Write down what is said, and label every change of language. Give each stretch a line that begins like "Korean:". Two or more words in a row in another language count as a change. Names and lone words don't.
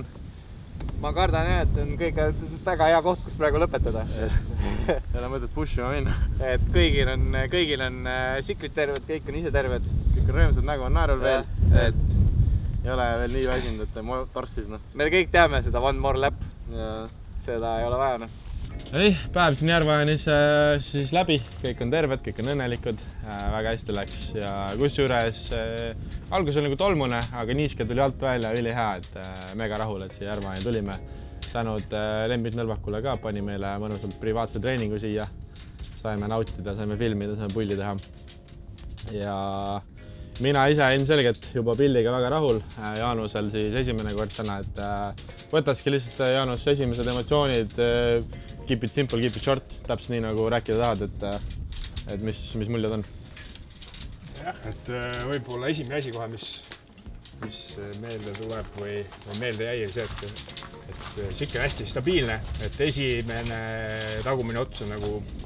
Estonian: Ma kardan jah, et on kõige väga hea koht, kus praegu lõpetada. Ei ole mõtet pushima minna. Et kõigil on sikrid terved, kõik on ise terved. Kõik on rõõmsad, nägu on naerul veel. Et ei ole veel nii väsinud, et ma torssis. Me kõik teame seda
English: one more lap.
Estonian: Seda ei ole vaja. Ei, päev siin Järva-Jaanis siis läbi. Kõik on terved, kõik on õnnelikud. Väga hästi läks ja kusjuures algus oli nagu tolmune, aga niiske tuli alt välja üli hea, et mega rahul, et siia Järva-Jaani tulime. Tänud Lembit Nõlvakule ka, pani meile mõnusalt privaatse treeningu siia. Saime nautida, saime filmida, saime pulli teha. Ja mina ise ilmselgelt juba pildiga väga rahul. Jaanusel siis esimene kord täna, et võtaski lihtsalt Jaanus esimesed emotsioonid,
English: keep it simple, keep it short,
Estonian: täpselt nii nagu rääkida tahad, et mis muljed on. Jah, et võib-olla esimene asi kohe, mis meelde tuleb või meelde jäi, see, et sikke hästi stabiilne, et esimene tagumine ots on nagu